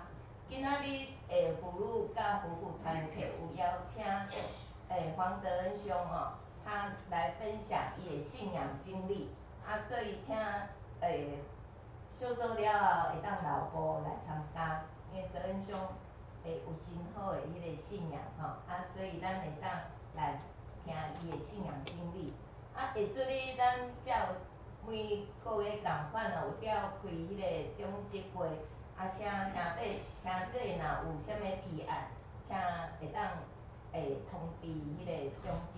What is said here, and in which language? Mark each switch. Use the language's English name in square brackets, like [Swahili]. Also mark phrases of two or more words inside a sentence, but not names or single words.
[Min Nan Chinese] 今仔日妇女甲夫妇团契有邀请黄德恩兄吼，他来分享伊的信仰经历，啊，所以请小组了后会当留步来参加，因为德恩兄有真好的迄个信仰吼，啊，所以咱会当来听伊的信仰经历。啊，下主日咱才有每个月共款有调开迄个中职会，啊，请兄弟若有啥物提案，请会当通知迄个中职。